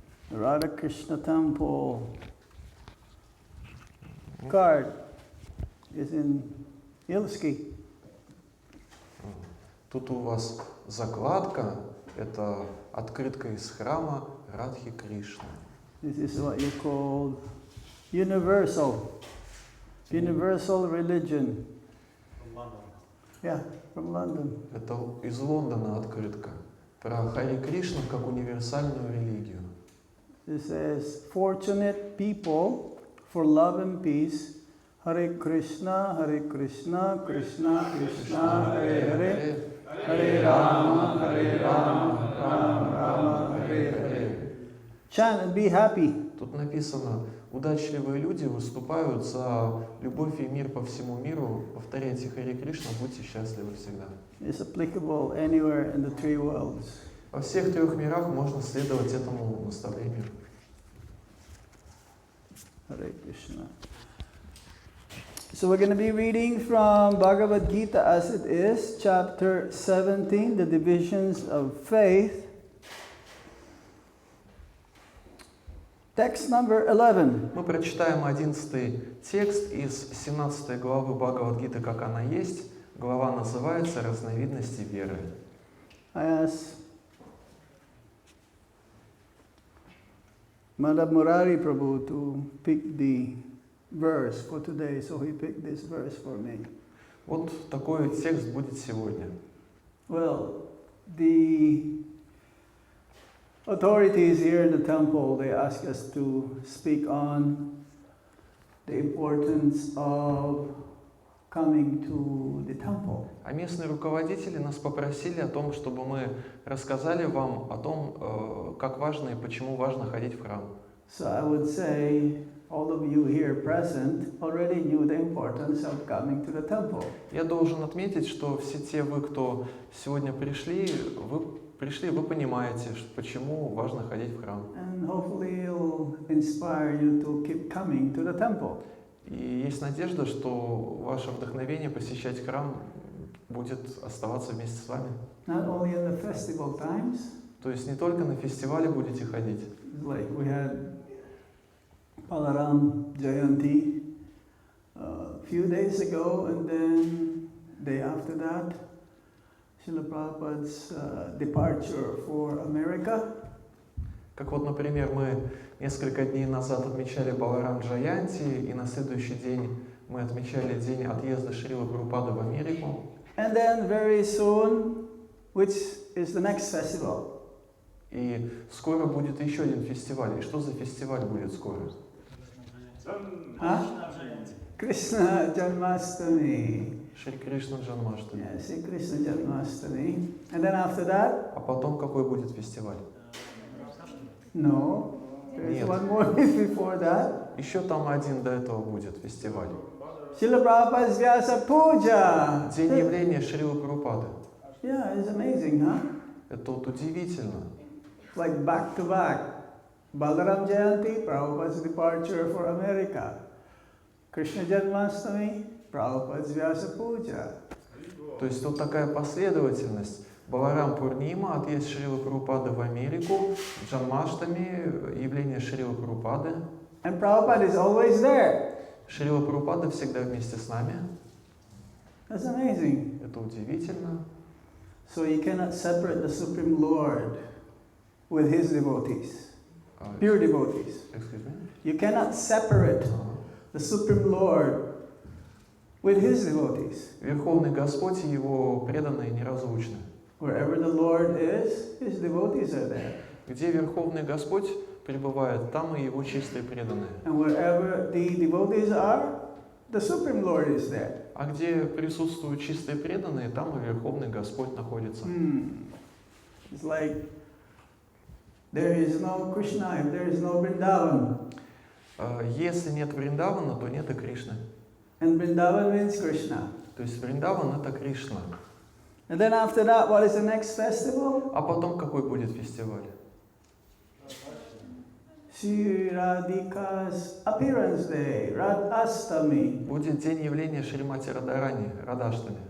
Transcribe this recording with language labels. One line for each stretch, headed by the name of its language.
English: The Radha Krishna temple card is in Ilski.
Russian: Тут у вас закладка, это открытка из храма Радхи Кришны.
English: This is what you call universal religion. From London. Yeah, from London.
Russian: Это из Лондона открытка про Хари Кришну как универсальную религию.
English: It says, fortunate people for love and peace.
Sanskrit: Hare Krishna, Krishna Krishna, Hare Hare, Hare Rama, Rama Rama, Hare Hare.
English: Chant and be happy.
Russian: Тут написано, удачливые люди выступают за любовь и мир по всему миру. Повторяйте Харе Кришна, будьте счастливы всегда.
English: It's applicable anywhere in the three worlds.
Russian: Во всех трех мирах можно следовать этому наставлению.
Sanskrit: Hare Krishna.
English: So we're going to be reading from Bhagavad Gita as it is, chapter 17, the divisions of faith. Text number 11.
Russian: Мы прочитаем 11 текст из 17 главы Бхагавад-гиты, как она есть. Глава называется «Разновидности веры».
English: I asked Madhava-Murari Prabhu to pick the verse for today, so he picked this verse for me.
Russian: Вот такой текст будет сегодня.
English: Well, the authorities here in the temple, they ask us to speak on the importance of coming to the temple.
Russian: А местные руководители нас попросили о том, чтобы мы рассказали вам о том, как важно и почему важно ходить в храм.
English: So I would say all of you here present already knew the importance of coming to the temple.
Russian: Я должен отметить, что все те вы, кто сегодня пришли, вы понимаете, почему важно ходить в храм.
English: And hopefully it'll inspire you to keep coming to the temple.
Russian: И есть надежда, что ваше вдохновение посещать храм будет оставаться вместе с вами.
English: Not only in the festival times,
Russian: То есть не только на фестивале будете ходить.
English: like we had Balaram Jayanti a few days ago, and then day after that, Srila Prabhupada's departure for America.
Russian: Как вот, например, мы несколько дней назад отмечали Баларам Джаянти, и на следующий день мы отмечали день отъезда Шрилы Прабхупады в Америку.
English: And then very soon, which is the next festival?
Russian: И скоро будет еще один фестиваль. И что за фестиваль будет скоро?
English: Huh? Krishna Janmastami.
Russian: Шри Кришна Джанмаштами.
English: Yeah, see Krishna Janmastami. And then after that?
Russian: А потом какой будет фестиваль?
English: No. There's
Russian: Нет.
English: one more before that.
Russian: Еще там один до этого будет фестиваль.
English: Srila Prabhupada's Vyasa Puja.
Russian: День явления Шрилы Прабхупады.
English: Yeah, it's amazing, huh?
Russian: Это вот удивительно.
English: Like back to back. Balaram Jayanti, Prabhupada's departure for America. Krishna Janmastami, Prabhupada's Vyasa Puja.
Russian: То есть вот такая последовательность. Баларам Пурнима, отъезд Шрилы Прабхупады в Америку, Джанмаштами, явление Шрилы Прабхупады.
English: And Prabhupada is always there.
Russian: Шрила Прабхупада всегда вместе с нами.
English: That's amazing.
Russian: Это удивительно.
English: So you cannot separate the Supreme Lord with his devotees, pure devotees. Excuse me? You cannot separate the Supreme Lord with his devotees.
Russian: Верховный Господь и Его преданные неразлучны.
English: Wherever the Lord is, his devotees are there.
Russian: Где Верховный Господь пребывает, там и Его чистые преданные.
English: And wherever the devotees are, the Supreme Lord is there.
Russian: А где присутствуют чистые преданные, там и Верховный Господь находится.
English: It's like there is no Krishna if there is no Vrindavan.
Russian: Если нет Вриндавана, то нет и Кришны.
English: And Vrindavan means Krishna.
Russian: То есть Вриндаван — это Кришна.
English: And then after that, what is the next festival?
Russian: А потом какой будет фестиваль?
English: Sri Radhika's appearance day, Radhastami.
Russian: Будет день явления Шримати Радharani, Радхаштами.